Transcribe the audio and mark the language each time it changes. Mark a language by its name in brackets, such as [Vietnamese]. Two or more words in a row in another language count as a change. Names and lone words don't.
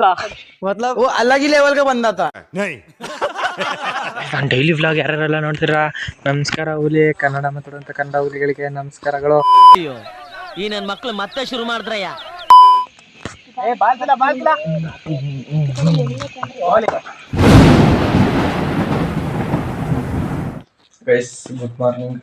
[Hindi] मतलब वो अलग ही लेवल का बंदा था [Kannada] ನಾನು [English] daily vlog [Kannada] ಯಾರ್ಯಾರೆಲ್ಲ ನೋಡ್ತೀರಾ ನಮಸ್ಕಾರ ಹುಲಿ ಕನ್ನಡ ಮಾತಾಡುವಂಥ ಕನ್ನಡ ಹುಲಿಗಳಿಗೆ ನಮಸ್ಕಾರಗಳು. ಈ ನನ್ನ ಮಕ್ಳು ಮತ್ತೆ ಶುರು ಮಾಡಿದ್ರಯ್ಯ. [English] guys good morning.